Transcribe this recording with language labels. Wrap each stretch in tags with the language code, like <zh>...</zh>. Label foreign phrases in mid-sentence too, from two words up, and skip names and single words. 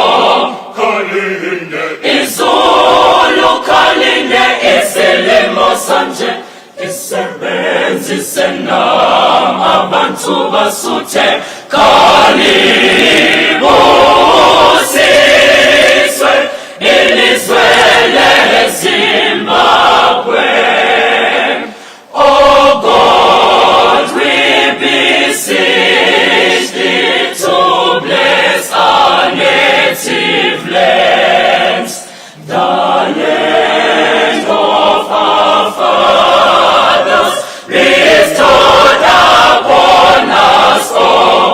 <nd>Kalinde izulu, kalinde isilimo sanje, isebenzise nam abantu basuthe. Kalibusiswe ilizwe leZimbabwe.</nd> <en>Oh God, we beseech thee to bless our native lands, the land of our fathers, bestowed upon us all.</en>